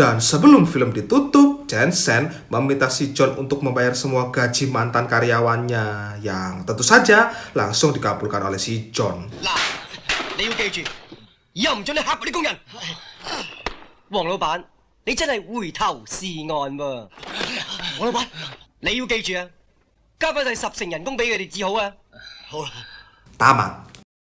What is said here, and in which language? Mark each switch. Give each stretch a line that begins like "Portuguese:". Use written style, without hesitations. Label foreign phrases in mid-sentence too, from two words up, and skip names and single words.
Indonesian: Dan sebelum film ditutup, Jensen meminta si John untuk membayar semua gaji mantan karyawannya, yang tentu saja langsung dikabulkan oleh si John.
Cantonese: 嗱，你要記住，以後唔准你蝦嗰啲工人。黃老闆，你真係回頭是岸喎。黃老闆，你要記住啊，加翻第10成人工俾佢哋至好啊。好啦。
Indonesian: Tamat.